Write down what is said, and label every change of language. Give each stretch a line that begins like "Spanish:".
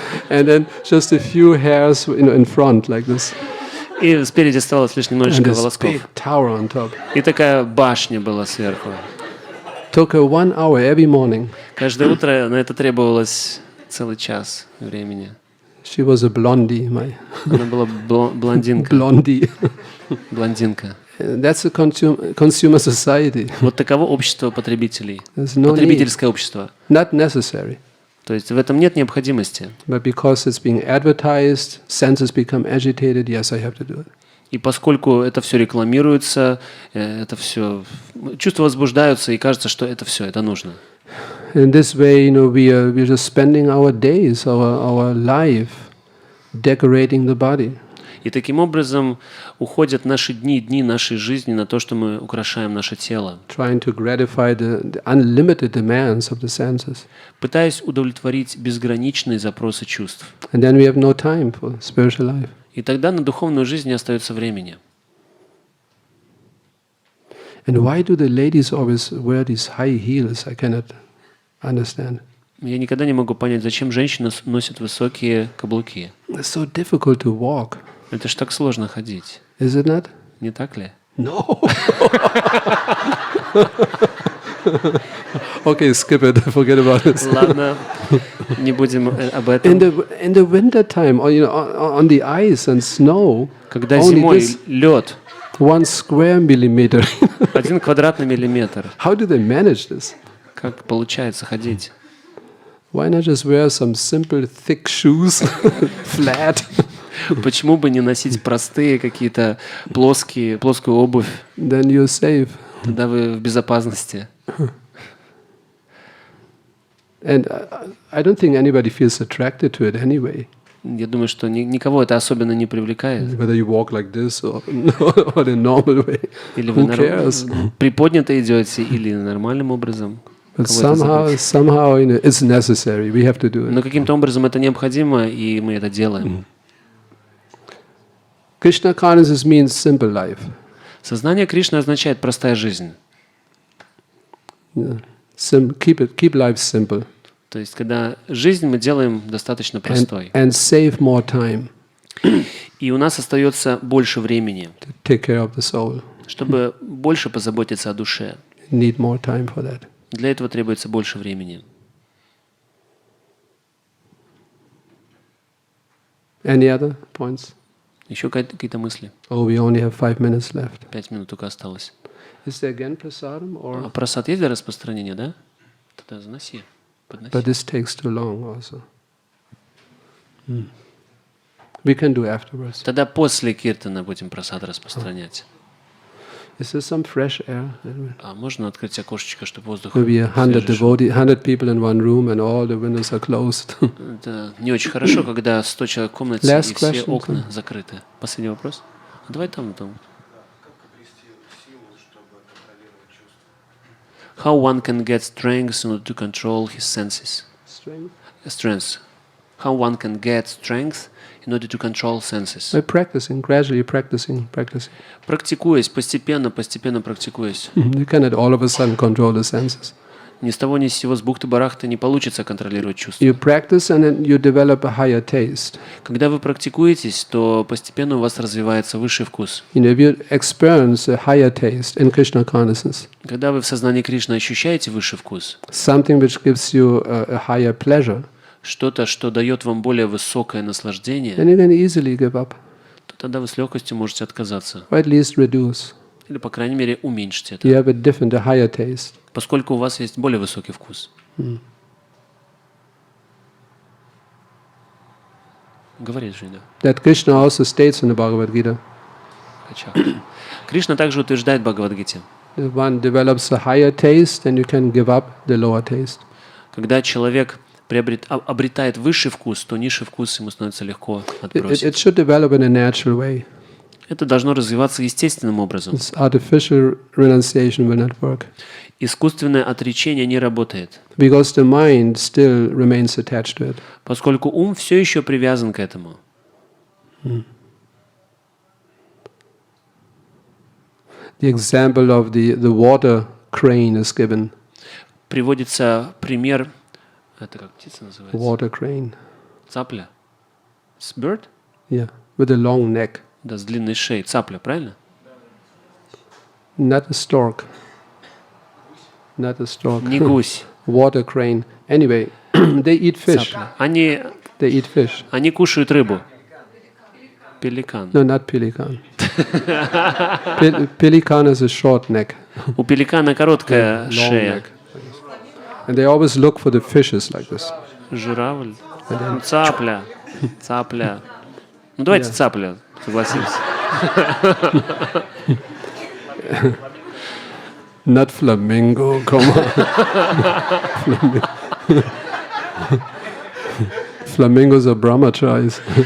English: And then just a few hairs, in front like this.
Russian: И спереди оставалось лишь немножечко волосков. И такая башня была сверху.
English: Took her 1 hour every morning.
Russian: Каждое утро на это требовалось целый час времени.
English: She was a blondie,
Russian: Она была блондинка. Блондинка.
English: That's a consumer society.
Russian: Вот таково общество потребителей. Потребительское общество.
English: Not necessary.
Russian: То есть в этом нет необходимости.
English: But because it's being advertised, senses become agitated. Yes, I have to do it.
Russian: И поскольку это все рекламируется, это все чувства возбуждаются, и кажется, что это все, это нужно.
English: In this way, we're just spending our days, our life, decorating the body.
Russian: И таким образом уходят наши дни нашей жизни на то, что мы украшаем наше тело.
English: Trying to gratify the unlimited demands of the senses.
Russian: Пытаясь удовлетворить безграничные запросы чувств.
English: And then we have no time for spiritual life.
Russian: И тогда на духовную жизнь не остается времени.
English: And why do the ladies always wear these high heels? I cannot understand.
Russian: Я никогда не могу понять, зачем женщины носят высокие каблуки.
English: It's so difficult to walk.
Russian: Это ж так сложно ходить.
English: Is it not?
Russian: Не так ли?
English: No. Okay, skip it. Forget about it.
Russian: Ладно, не будем об этом.
English: In the winter time, or on the ice and snow,
Russian: когда зимой лед,
English: 1 square millimeter.
Russian: 1 квадратный миллиметр.
English: How do they manage this?
Russian: Как получается ходить?
English: Why not just wear some simple thick shoes, flat?
Russian: Почему бы не носить простые какие-то плоскую обувь?
English: Then you're safe.
Russian: Тогда вы в безопасности.
English: And I don't think anybody feels attracted to it anyway.
Russian: Я думаю, что никого это особенно не привлекает.
English: Whether you walk like this or the normal way.
Russian: Или вы приподнято идете, или нормальным образом.
English: But somehow, it's necessary. We have to do it.
Russian: Но каким-то образом это необходимо, и мы это делаем.
English: Krishna consciousness means simple life.
Russian: Сознание Кришны означает простая жизнь.
English: Yeah. Keep life simple.
Russian: То есть, когда жизнь мы делаем достаточно простой.
English: And save more time.
Russian: И у нас остается больше времени,
English: to take care of the soul.
Russian: Чтобы больше позаботиться о душе.
English: Need more time for that.
Russian: Для этого требуется больше времени.
English: Any other points?
Russian: Еще какие-то мысли?
English: Oh, we only have 5 minutes left.
Russian: 5 минут только осталось.
English: Is there again prasadam or?
Russian: А прасад есть для распространения, да? Тогда заноси, подноси.
English: But this takes too long also. We can do afterwards.
Russian: Тогда после киртана будем прасад распространять.
English: Is there some fresh air?
Russian: А можно открыть окошечко, чтобы воздух...
English: Maybe 100
Russian: свежий?
English: devotees, 100 people in one room and all the windows are closed.
Russian: Это не очень хорошо, когда 100 человек в комнате
English: Last
Russian: и все
English: question,
Russian: окна закрыты. Последний вопрос. Давай там.
English: How one can get strength in order to control his senses? Strength. How one can get strength in order to control senses? By practicing, gradually practicing.
Russian: Практикуясь, постепенно практикуясь.
English: You cannot all of a sudden control the senses.
Russian: Ни с того ни с сего, с бухты-барахты не получится контролировать чувства.
English: You practice and then you develop a higher taste.
Russian: Когда вы практикуетесь, то постепенно у вас развивается высший вкус.
English: If you experience a higher taste in Krishna consciousness,
Russian: Когда вы в сознании Кришны ощущаете высший вкус,
English: something which gives you a higher pleasure,
Russian: что-то, что дает вам более высокое
English: then
Russian: наслаждение,
English: you can easily give up,
Russian: то тогда вы с легкостью можете отказаться.
English: or at least reduce.
Russian: Или, по крайней мере, уменьшить это.
English: You have a different, a higher taste.
Russian: Поскольку у вас есть более высокий вкус. Говорит же, да.
English: That Krishna also states in the Bhagavad Gita.
Russian: Кришна также утверждает в Бхагавад-гите.
English: If one develops a higher taste, then you can give up the lower taste.
Russian: Когда человек обретает высший вкус, то низший вкус ему становится легко
English: It
Russian: отбросить.
English: should develop in a natural way.
Russian: Это должно развиваться естественным образом.
English: This artificial renunciation will not work.
Russian: Искусственное отречение не работает,
English: Because the mind still remains attached to it.
Russian: поскольку ум все еще привязан к этому.
English: The example of the water crane is given.
Russian: Приводится пример, это как птица называется?
English: Water crane.
Russian: Цапля?
English: Bird? Yeah, with a long neck.
Russian: Да, с длинной шеей. Цапля, правильно?
English: Not a stork. Not a stork.
Russian: Не гусь.
English: Water crane. Anyway, they eat fish.
Russian: Цапля. Они
English: They eat fish.
Russian: кушают рыбу. Пеликан.
English: No, not pelican. Pelican is a short neck.
Russian: У пеликана короткая
English: Long
Russian: шея.
English: neck. And they always look for the fishes like this.
Russian: Журавль. Ну, цапля. Цапля. Ну давайте цапля, согласимся.
English: Not flamingo, come on. Flamingos are brahmacharis.